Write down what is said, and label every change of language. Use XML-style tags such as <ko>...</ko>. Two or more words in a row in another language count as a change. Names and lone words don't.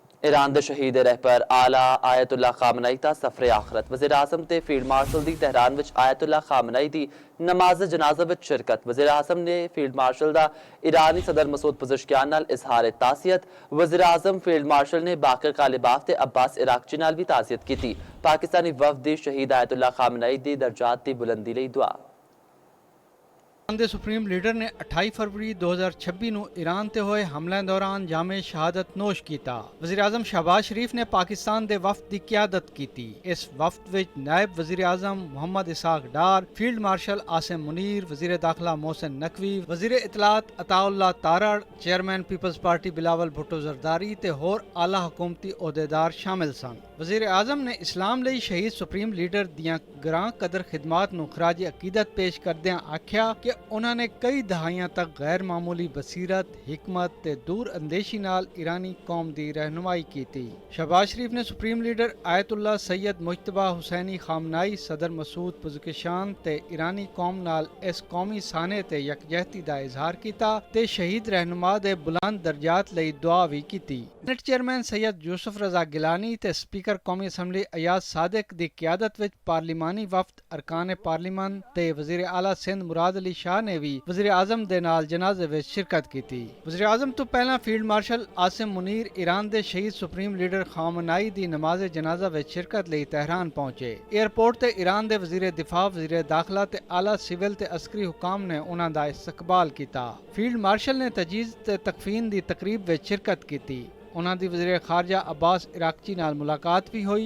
<pa>ایران دے شہید رہبر اعلیٰ آیت‌اللہ خامنہ‌ای دا سفرِ آخرت وزیر اعظم تے</pa> <en>field marshal</en> <pa>دی تہران وچ آیت‌اللہ خامنہ‌ای دی نماز جنازہ وچ شرکت. وزیر اعظم نے</pa> <en>field marshal</en> <pa>دا ایرانی صدر مسعود پزشکیان نال اظہار تعزیت. وزیر اعظم</pa> <en>field marshal</en> <pa>نے باقر قالیباف تے عباس عراقچی نال بھی تعزیت کی. پاکستانی وفد دی شہید آیت‌اللہ خامنہ‌ای دی درجات دی بلندی لئی دعا. ایران کے</pa> <en>supreme leader</en> <pa>نے 28 فروری 2026 نوں ایران تے ہوئے حملے دوران جامِ شہادت نوش کیتا. وزیر اعظم شہباز شریف نے پاکستان دے وفد</pa> <ur>की क्यादत की थी।</ur> <pa>اس وفد وچ نائب وزیر اعظم محمد اسحاق ڈار، فیلڈ مارشل عاصم منیر، وزیر داخلہ محسن نقوی، وزیر اطلاعات عطاءاللہ تارڑ، چیئرمین پیپلز پارٹی بلاول بھٹو زرداری تے ہور اعلیٰ حکومتی عہدیدار شامل سن. وزیر اعظم نے اسلام لئی شہید</pa> <en>सुप्रीम लीडर</en> <pa>دیاں گراں قدر خدمات نوں خراج عقیدت پیش کردیاں آکھیا کہ انہوں نے کئی دہائیاں تک غیر معمولی بصیرت، حکمت تے دور اندیشی نال ایرانی قوم دی رہنمائی</pa> <ur>की थी।</ur> <pa>شہباز شریف نے</pa> <en>supreme leader</en> <pa>آیت‌اللہ سید مجتبیٰ حسینی خامنہ‌ای، صدر مسعود پزشکیان تے ایرانی قوم نال اس قومی سانحے تے یکجہتی دا اظہار کیتا تے شہید رہنما دے بلند درجات لئی دعا بھی کیتی.</pa> <en>Senate chairman</en> <pa>سید یوسف رضا گیلانی تے سپیکر قومی اسمبلی ایاز صادق دی قیادت وچ پارلیمانی وفد، ارکان پارلیمان تے وزیر اعلیٰ سندھ مراد علی شاہ نے بھی وزیر اعظم دے نال جنازے وچ شرکت</pa> <ur>की थी।</ur> <pa>وزیر اعظم توں پہلا</pa> <en>field marshal</en> <pa>عاصم منیر ایران دے شہید</pa> <en>supreme leader</en> <pa>خامنہ‌ای دی نماز جنازہ وچ شرکت لئی تہران پہنچے. ایئرپورٹ تے ایران دے وزیر دفاع، وزیر داخلہ تے اعلیٰ سول تے عسکری حکام نے اُنہاں دا استقبال کیتا.</pa> <en>field marshal</en> <pa>نے تجہیز تے تکفین دی تقریب وچ شرکت کی. اُنہاں دی وزیر خارجہ عباس عراقچی نال ملاقات بھی ہوئی.</pa>